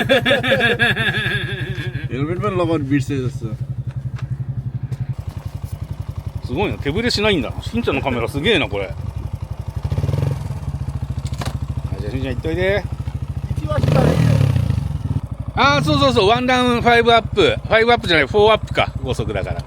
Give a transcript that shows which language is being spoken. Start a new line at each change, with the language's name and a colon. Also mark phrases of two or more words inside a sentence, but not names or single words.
Nepali: ヘルメット लगाउनु बिर्से जस्तो।
Japanese: すごいな、手ぶれしないんだ。しんちゃんのカメラすげえなこれ。じゃあしんちゃん行っといて。ああ、そうそうそう、ワンダウン5アップ、5アップじゃない4アップか、5速だから。